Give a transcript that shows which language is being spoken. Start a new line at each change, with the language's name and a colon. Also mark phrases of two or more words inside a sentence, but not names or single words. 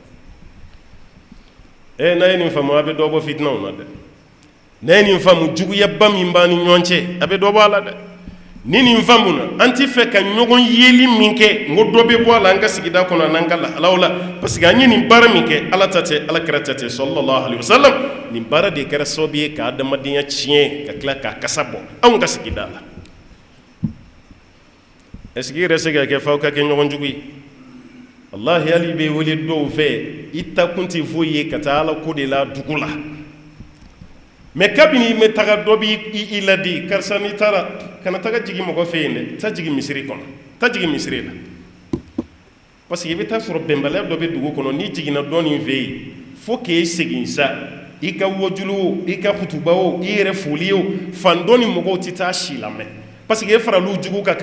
Bambara: n'a ye nin faamu a bɛ dɔ bɔ fitinaw na dɛ n'a ye nin faamu juguyaba min b'an ni ɲɔgɔn cɛ a bɛ dɔ bɔ a la dɛ ni nin faamu na an tɛ fɛ ka ɲɔgɔn yeli min kɛ n ko dɔ bɛ bɔ a la an ka sigida kɔnɔ n'an ka lahalaw la
French: parce que
Bambara: an ye nin baara min kɛ ala ta tɛ ala kɛra ta tɛ
Arabic: صلى الله عليه وسلم
Bambara: nin baara de kɛra sababu ye ka adamadenya tiɲɛ ka tila k'a kasa bɔ anw ka sigida la
French: est ce que
Bambara: i yɛrɛ se ka kɛ f'aw ka kɛ ɲɔgɔn jugu ye wallahi hali bɛ wele dɔw fɛ i takun tɛ foyi ye ka taa ala ko de la dugu la mais kabini i bɛ taga dɔ b'i ladi karisa n'i taara kana taga jigin mɔgɔ fɛ yen dɛ taa jigin misiri kɔnɔ taa jigin misiri la
French: parce que
Bambara: i bɛ taa sɔrɔ bɛnbaliya dɔ bɛ dugu kɔnɔ n'i jiginna dɔɔnin fɛ yen fo k'e segin sa i ka wajulu o i ka kutuba o i yɛrɛ foli o fan dɔ ni mɔgɔw tɛ taa si lamɛn
French: parce que
Bambara: e fara olu jugu kan ka